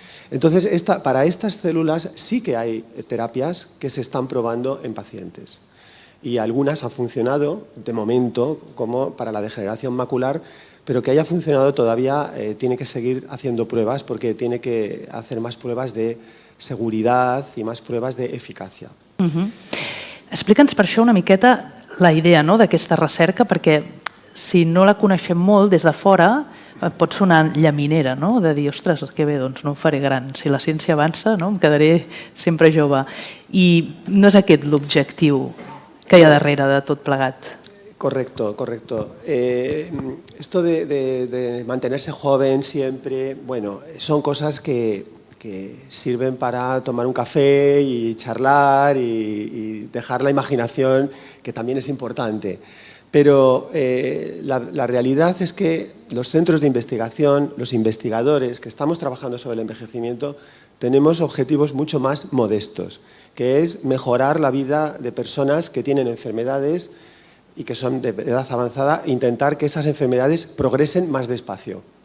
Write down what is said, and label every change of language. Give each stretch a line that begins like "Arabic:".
Spanish: Entonces, para estas células sí que hay terapias que se están probando en pacientes. Y algunas han funcionado, de momento, como para la degeneración macular, pero que haya funcionado todavía tiene que seguir haciendo pruebas, porque tiene que hacer más pruebas de seguridad
Catalan: i més pruebes d'eficàcia. Explica'ns per això una miqueta la idea d'aquesta recerca, perquè si no la coneixem molt des de fora pot sonar llaminera, de dir, ostres, que bé, doncs no ho faré gran. Si la ciència avança, em quedaré sempre jove. I no és aquest l'objectiu que hi ha darrere de tot plegat.
Spanish: Correcto, correcto. Esto de mantenerse joven siempre, bueno, son cosas que sirven para tomar un café y charlar y dejar la imaginación, que también es importante. Pero la realidad es que los centros de investigación, los investigadores que estamos trabajando sobre el envejecimiento, tenemos objetivos mucho más modestos, que es mejorar la vida de personas que tienen enfermedades y que son de edad avanzada, e intentar que esas enfermedades progresen más despacio.